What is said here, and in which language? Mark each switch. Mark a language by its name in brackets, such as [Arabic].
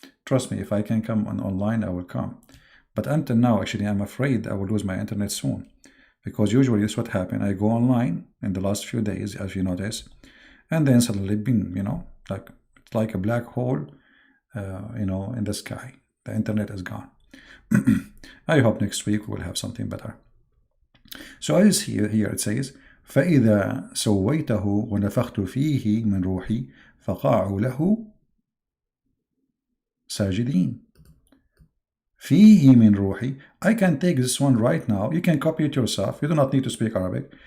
[English] Trust me, if I can come online, I will come. But until now, actually, I'm afraid I will lose my internet soon. Because usually this is what happened. I go online in the last few days, as you notice, and then suddenly, it's like a black hole, in the sky. The internet is gone. I hope next week we will have something better. So as here it says, [Arabic] فَإِذَا سَوَّيْتَهُ وَنَفَخْتُ فِيهِ مِنْ رُوحِي فَقَعُوا لَهُ ساجدين. فيه من روحي. [English] I can take this one right now. You can copy it yourself. You do not need to speak Arabic.